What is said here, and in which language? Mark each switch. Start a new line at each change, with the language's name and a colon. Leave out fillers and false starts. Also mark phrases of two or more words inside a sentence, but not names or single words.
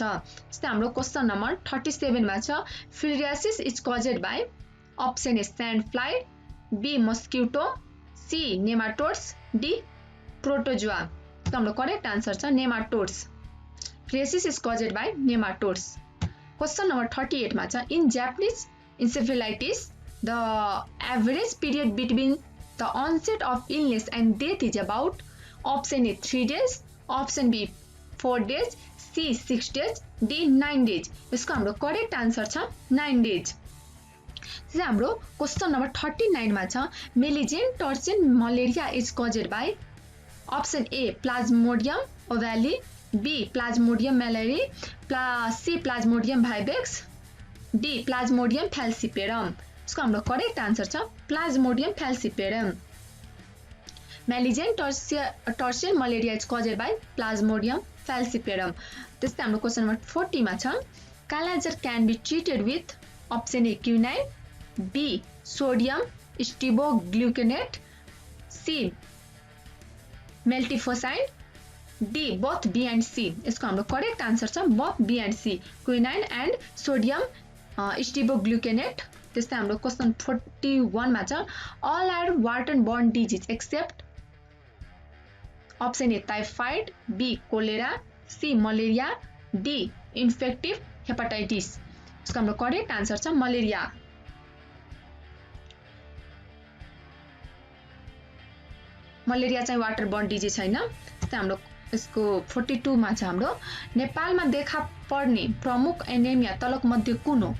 Nepali: त्यस्तै हाम्रो क्वेशन नम्बर 37 मा छ
English: filariasis is caused by option A sand fly, B mosquito, C nematodes, D protozoa.
Nepali: हाम्रो
English: correct answer
Nepali: छ नेमाटोड्स।
English: filariasis is caused by nematodes.
Nepali: क्वेश्चन नम्बर 38 मा छ
English: in Japanese encephalitis the average period between the onset of illness and death is about option A 3 days, option B 4 days, C 6 days, D 9 days.
Nepali: यसको हाम्रो
English: correct answer
Nepali: छ 9 days. त्यसै हाम्रो क्वेश्चन नम्बर 39 मा छ
English: malignant tertian malaria is caused by option A Plasmodium ovale, B Plasmodium malariae, C Plasmodium vivax, D Plasmodium falciparum.
Nepali: इसको हाम्रो
English: correct answer
Nepali: छ
English: Plasmodium falciparum. malignant tertian malaria is caused by Plasmodium falciparum.
Nepali: त्यस्तै हाम्रो क्वेश्चन नम्बर 40 मा छ
English: kala-azar can be treated with option A quinine, B sodium stibogluconate, C miltefosine, D both B and C.
Nepali: इसको हाम्रो
English: correct answer
Nepali: छ
English: both B and C, quinine and sodium stibogluconate.
Nepali: त्यस्तै हाम्रो क्वेश्चन 41 मा छ
English: all are water borne disease except option A typhoid, B cholera, C malaria, D infective hepatitis.
Nepali: इसको हाम्रो
English: correct answer
Nepali: छ मलेरिया. मलेरिया चाहिँ
English: water borne disease
Nepali: छैन. त्यस्तै हाम्रो यसको 42 मा छ हाम्रो नेपालमा देखा पर्ने प्रमुख एनेमिया तलक मध्ये कुन हो?